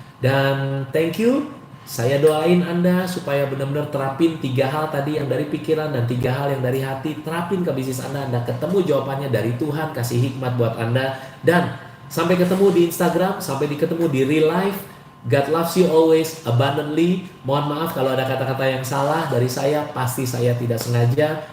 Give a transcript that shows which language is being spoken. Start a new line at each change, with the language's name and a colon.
Indonesian: Dan thank you, saya doain Anda supaya benar-benar terapin 3 hal tadi yang dari pikiran dan 3 hal yang dari hati, terapin ke bisnis Anda, Anda ketemu jawabannya dari Tuhan, kasih hikmat buat Anda, dan sampai ketemu di Instagram, sampai ketemu di real life.
English: God loves you always abundantly.
Indonesian: Mohon maaf kalau ada kata-kata yang salah dari saya, pasti saya tidak sengaja.